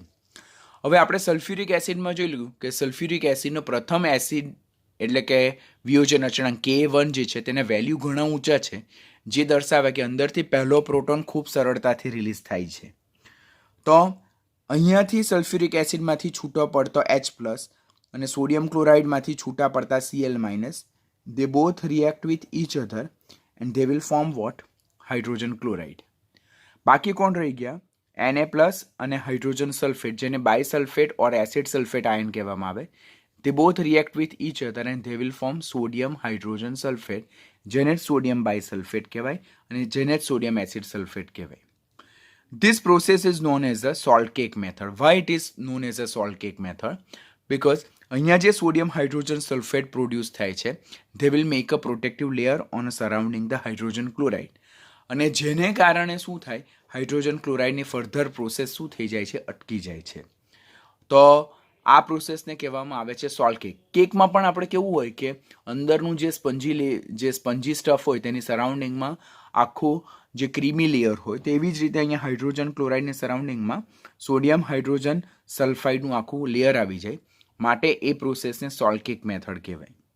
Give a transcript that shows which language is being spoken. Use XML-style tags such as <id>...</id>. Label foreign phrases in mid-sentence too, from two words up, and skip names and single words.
<gu>હવે આપણે</gu> <en>sulfuric acid</en> <gu>જોઈ લીધું કે</gu> <en>sulfuric acid</en> <gu>પ્રથમ એસિડ એટલે કે વિયોજન અચળાંક Ka1 જે છે તેના વેલ્યુ ઘણા ઊંચા છે, જે દર્શાવે કે અંદરથી પહેલો પ્રોટોન ખૂબ સરળતાથી રિલીઝ થાય છે. તો અહીંયાથી</gu> <en>sulfuric acid</en> <gu>છૂટો પડતો H+ અને</gu> <en>sodium chloride</en> <gu>છૂટા પડતા Cl-,</gu> <en>they both react with each other and they will form what? hydrogen chloride.</en> <gu>બાકી કોણ રહી ગયા? Na+ અને</gu> <en>hydrogen sulfate,</en> <gu>જેને</gu> <en>bisulfate or acid sulfate ion</en> <gu>કહેવામાં આવે.</gu> <en>they both react with each other and they will form sodium hydrogen sulfate,</en> <gu>જેને</gu> <en>sodium bisulfate</en> <gu>કહેવાય અને જેને</gu> <en>sodium acid sulfate</en> <gu>કહેવાય.</gu> <en>This process is known as the salt cake method. Why it is known as a salt cake method?</en> <gu>Because અહીંયા જે</gu> <en>sodium hydrogen sulfate produce</en> <gu>થાય છે,</gu> <en>they will make a protective layer on surrounding the hydrogen chloride.</en> <gu>અને જેને કારણે શું થાય?</gu> <en>hydrogen chloride further process</en> <gu>શું થઈ જાય છે? અટકી જાય છે. તો આ પ્રોસેસને કહેવામાં આવે છે</gu> <en>salt cake.</en> <gu>કેકમાં પણ આપણે કેવું હોય કે અંદરનું જે</gu> <en>spongy stuff</en> <gu>હોય તેની સરાઉન્ડિંગમાં આખું જે</gu> <en>creamy layer</en> <gu>હોય, તેવી જ રીતે અહીંયા</gu> <en>hydrogen chloride surrounding sodium hydrogen sulfide</en> <gu>આખું લેયર આવી જાય, માટે એ પ્રોસેસને</gu> <en>salt cake method</en> <gu>કહેવાય.</gu>